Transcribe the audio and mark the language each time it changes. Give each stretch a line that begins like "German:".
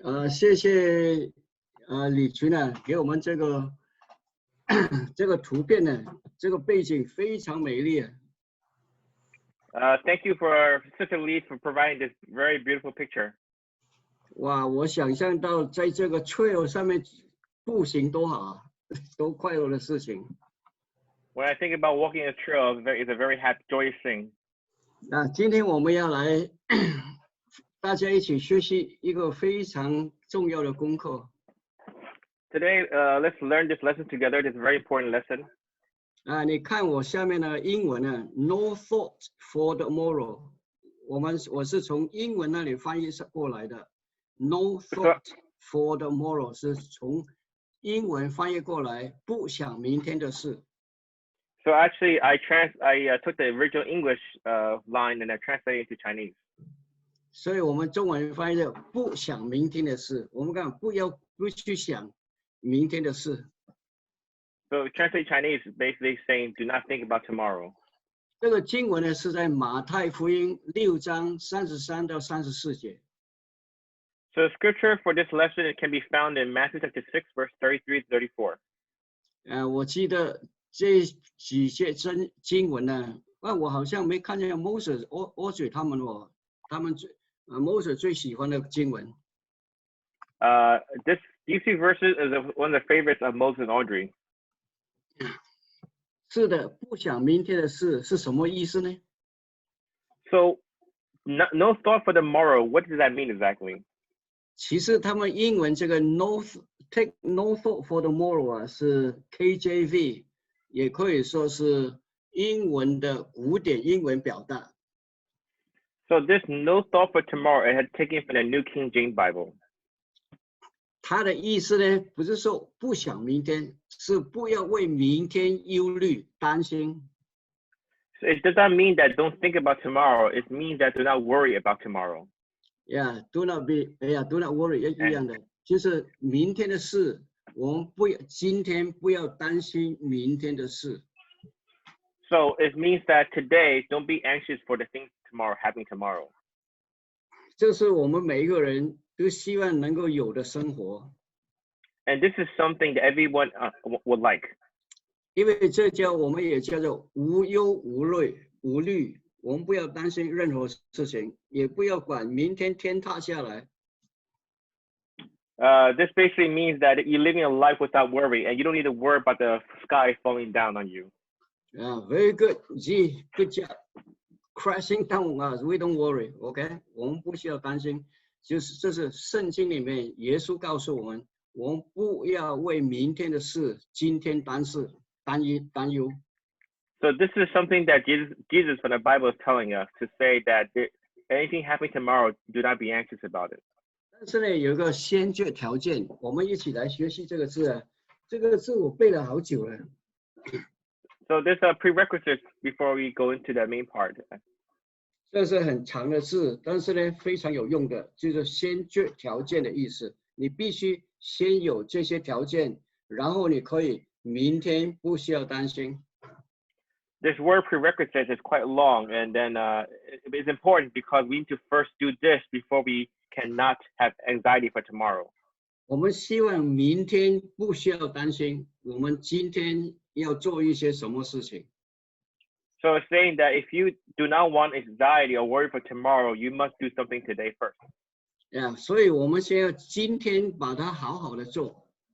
Chinese: 谢谢李群呢，给我们这个这个图片呢，这个背景非常美丽。
English: Thank you for Sister Lee for providing this very beautiful picture.
Chinese: 哇，我想象到在这个 trail 上面步行多好啊，多快乐的事情。
English: When I think about walking a trail, it's a very happy, joyous thing.
Chinese: 那今天我们要来大家一起学习一个非常重要的功课。
English: Today, let's learn this lesson together. This very important lesson.
Chinese: 你看我下面的英文呢 ，
English: No thought for the tomorrow。
Chinese: 我是从英文那里翻译过来的 ，
English: No thought for the tomorrow
Chinese: 是从英文翻译过来，不想明天的事。
English: So actually, I took the original English line and I translated it to Chinese.
Chinese: 所以我们中文翻译的不想明天的事，我们讲不去想明天的事。
English: So translate Chinese is basically saying do not think about tomorrow.
Chinese: 这个经文呢是在马太福音6章33到34节。
English: So the scripture for this lesson it can be found in Matthew chapter 6, verse 33 to 34.
Chinese: 我记得这几节经文呢，我好像没看见 Moses、Audrey 他们Moses 最喜欢的经文。
English: These two verses is one of the favorites of Moses and Audrey.
Chinese: 是的，不想明天的事是什么意思呢？
English: So, no thought for tomorrow. What does that mean exactly?
Chinese: 其实他们英文这个
English: take no thought for tomorrow
Chinese: 是 KJV， 也可以说是英文的古典英文表达。
English: So this no thought for tomorrow it had taken from the New King James Bible.
Chinese: 他的意思呢，不是说不想明天，是不要为明天忧虑担心。
English: So it does not mean that don't think about tomorrow. It means that do not worry about tomorrow. Yeah, do not worry
Chinese: 一样的，就是明天的事，我们今天不要担心明天的事。
English: So it means that today don't be anxious for the things happening tomorrow.
Chinese: 这是我们每一个人都希望能够有的生活。
English: And this is something that everyone would like.
Chinese: 因为我们也叫做无忧无虑，我们不要担心任何事情，也不要管明天天塌下来。
English: This basically means that you're living a life without worry, and you don't need to worry about the sky falling down on you. Very good, G, good job. Crashing down on us, we don't worry, OK？
Chinese: 我们不需要担心，这是圣经里面耶稣告诉我们，我们不要为明天的事今天担忧。
English: So this is something that Jesus from the Bible is telling us to say that anything happening tomorrow, do not be anxious about it.
Chinese: 但是呢，有一个先决条件，我们一起来学习这个字啊。这个字我背了好久了。
English: So there's a prerequisite before we go into the main part.
Chinese: 这是很长的字，但是呢非常有用的，就是先决条件的意思。你必须先有这些条件，然后你可以明天不需要担心。
English: This word prerequisite is quite long, and then it's important because we need to first do this before we cannot have anxiety for tomorrow.
Chinese: 我们希望明天不需要担心，我们今天要做一些什么事情。
English: So it's saying that if you do not want anxiety or worry for tomorrow, you must do something today first.
Chinese: 所以我们先要今天把它好好的做。